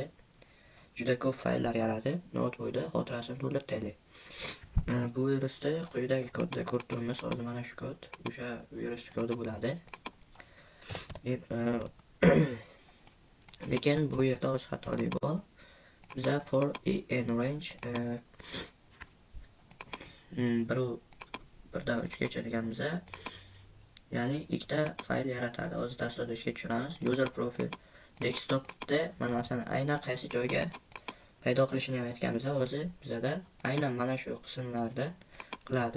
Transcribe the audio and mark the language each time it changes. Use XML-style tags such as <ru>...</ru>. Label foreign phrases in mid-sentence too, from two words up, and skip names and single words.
<uz>Juda ko'p fayllar yaratib, notebookda xotirasini to'ldirib. Bu virusda quyidagi kodda ko'rib turibmiz. Hozir mana shu kod, o'sha virus kodi bo'ladi. Lekin bu yerda o'z xatolik bor. Biza</uz> <en>for in range</en> <uz>birdan 3 gacha deganimizda, ya'ni ikkita fayl yaratadi. Hozir dasturda ishga tushiramiz.</uz> <en>User profile</en> <uz>desktopda mana masalan aynan qaysi joyga paydo qilishini ham aytganimizda, hozir bizada aynan mana shu qismlarda qiladi.</uz>